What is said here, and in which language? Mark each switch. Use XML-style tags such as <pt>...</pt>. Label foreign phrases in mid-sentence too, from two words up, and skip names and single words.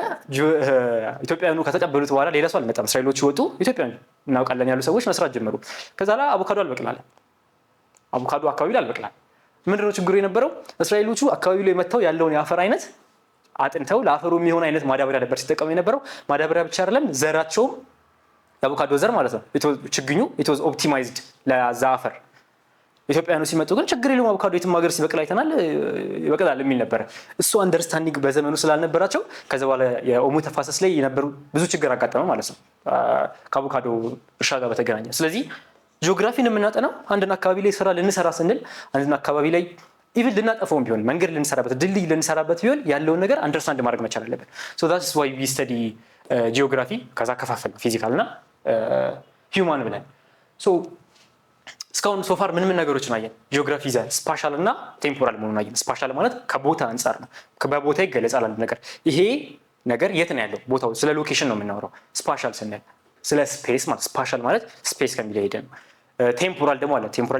<am>ኢትዮጵያውያኑ ከተቀበሉት በኋላ ሌላ ሰው አልመጣም። እስራኤሎቹ ወጡ፣ ኢትዮጵያውያን እናውቃለን ያሉ ሰዎች መስራት ጀመሩ። ከዛ ላይ አቮካዶ አልበቅላል፣ አቮካዶ አካባቢ ላይ አልበቅላል። ምንድነው ችግሩ የነበረው? እስራኤሎቹ አካባቢ ላይ መጥተው ያለውን የአፈር አይነት አጥንተው ለአፈሩ የሚሆን አይነት ማዳበሪያ ነበር ሲጠቀሙ የነበረው። ማዳበሪያ ብቻ አይደለም ዘራቸውም የአቮካዶ ዘር ማለት ነው ችግኙ</am> <en>it was</en> <am>optimized ለዛ አፈር። ኢትዮጵያውያኑ ሲመጡ ግን ችግር የለውም አቮካዶ የትም ሀገር ሲበቅል አይተናል ይበቅላል የሚል ነበር። እሱ አንደርስታንዲንግ በዘመኑ ስላልነበራቸው ከዛ በኋላ የኦሞ ተፋሰስ ላይ የነበሩ ብዙ ችግር አጋጠመ ማለት ነው ከአቮካዶ እርሻ ጋር በተገናኘ። ስለዚህ ጂኦግራፊን የምናጠናው አንድን አካባቢ ላይ ስራ ልንሰራ ስንል አንድን አካባቢ ላይ ኢቭን ልናጠፈውም ቢሆን መንገድ ልንሰራበት ድልድይ ልንሰራበት ቢሆን ያለውን ነገር አንደርስታንድ ማድረግ መቻል አለብን።</am> <en>so that's why we study</en> <am>ጂኦግራፊ። ከዛ ከፋፈል ፊዚካል እና ሂውማን ብለን እስካሁን ሶፋር ምን ነገሮችን አየን? ጂኦግራፊ</am> <en>the spatial</en> <am>እና ቴምፖራል መሆኑን አየን። ስፓሻል ማለት ከቦታ አንጻር ነው፣ በቦታ ይገለጻል አንድ ነገር። ይሄ ነገር የት ነው ያለው? ቦታው። ስለ ሎኬሽን ነው የምናወራው። ስፓሻል ስንል ስለ ስፔስ ማለት ስፓሻል ማለት ስፔስ ከሚለው ሄደ ነው። ቴምፖራል ደግሞ አለ። ቴምፖራል</am>